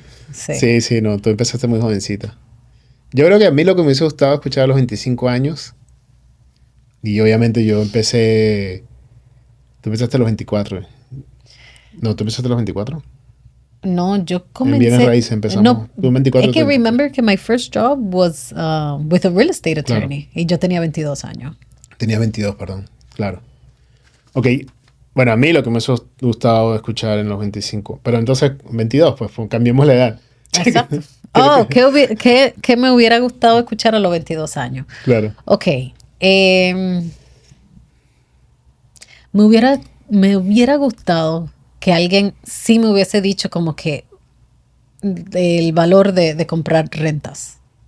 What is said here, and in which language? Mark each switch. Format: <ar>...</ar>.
<es>Sí, no, tú empezaste muy jovencita. Yo creo que a mí lo que me hubiese gustado escuchar a los 25 años... Y obviamente yo empecé... ¿Tú empezaste a los 24? No, ¿tú empezaste a los 24? No, yo comencé... En bienes raíces empezamos. No, 24, es que</es> <en>remember</en> <es>que</es> <en>my first job was with a real estate attorney.</en> <es>Claro. Y yo tenía 22 años. Tenía 22, perdón. Claro. Ok. Bueno, a mí lo que me hubiese gustado escuchar en los 25. Pero entonces, 22, pues cambiemos la edad. Exacto. ¿Qué me hubiera gustado escuchar a los 22 años? Claro. Ok. Me hubiera gustado que alguien sí me hubiese dicho como que el valor de comprar rentas.</es>